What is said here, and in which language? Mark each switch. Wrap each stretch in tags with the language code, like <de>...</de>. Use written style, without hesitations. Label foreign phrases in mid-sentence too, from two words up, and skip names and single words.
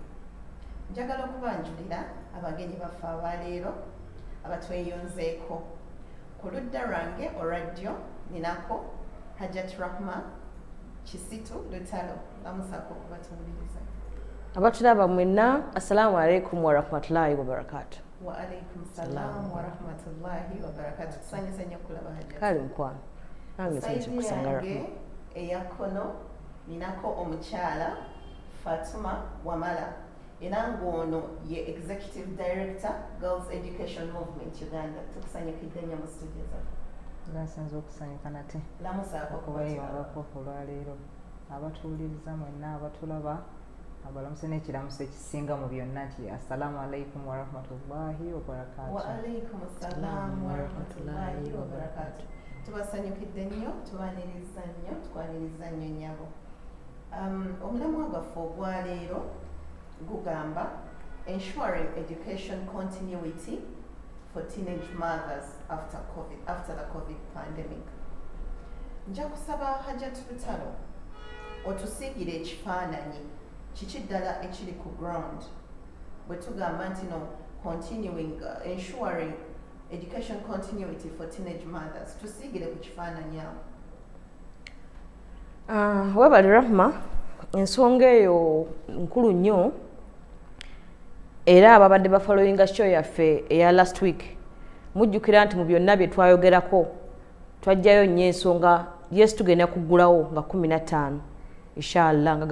<lg>Njagala okubanjulira abagenyi baffe abaleero abatweyonzeeko. Ku ludda lwange olwaddyo ninako Hajat Rahma Kisitu Lutalo. Lamusaako okubatumuliriza. Abatulaba mwenna,</lg> <ar>السلام عليكم ورحمة الله وبركاته. وعليكم السلام ورحمة الله وبركاته.</ar> <lg>Tusanyusa nnyo okulaba Hajat. Kale nkwana. Nange nsanyusa kusanga Rahma. Eyakono ninako omukyala Fatuma Wamala. Era ng'ono ye</lg> <en>Executive Director</en> <lg>Girls Education Movement Uganda. Tukusanyukidde nnyo mu studio zaffe. Nsanze okusanyuka nate lamusaako okubayongako olwaleero abatuwuliriza mwenna abatulaba abalamuse n'ekiramuso ekisinga mu byonna nti</lg> <ar>السلام عليكم ورحمة الله وبركاته. وعليكم السلام ورحمة الله وبركاته.</ar> <lg>Tubasanyukidde nnyo tubaniriza nnyo tukwaniriza nnyo nnyabo. Omulamwa gwaffe ogwaleero gugamba</lg> <en>ensuring education continuity for teenage mothers after the COVID pandemic.</en> <lg>Nja kusaba Hajat Lutalo otusiigire ekifaananyi kiki ddala ekiri ku ground bwe tugamba nti</lg> <en>no continuing ensuring education continuity for teenage mothers</en> <lg>tusiigire ku kifaananyi awo webali Rahma ensonga eyo nkulu nnyo era ababadde bafollowinga show yaffe eya</lg> <en>last week</en> <lg>mujjukira nti mu byonna bye twayogerako twajjayo nnyo ensonga yes tugenda kuggulawo nga 15 inshallah nga</lg>